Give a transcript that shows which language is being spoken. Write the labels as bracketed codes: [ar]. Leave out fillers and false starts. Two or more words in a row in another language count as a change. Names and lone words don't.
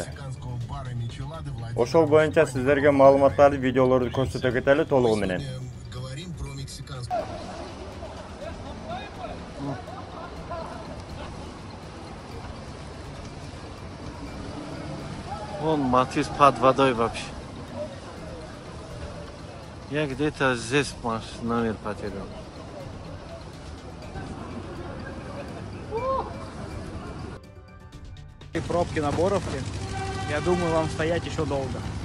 [ky] Ошол боюнча сиздерге маалыматтарды, видеолорду көрсөтө кетели толугу менен. [ru] Вон Матис под водой вообще. Я где-то здесь номер потерял. Пробки на Боровке. Я думаю, вам стоять еще долго.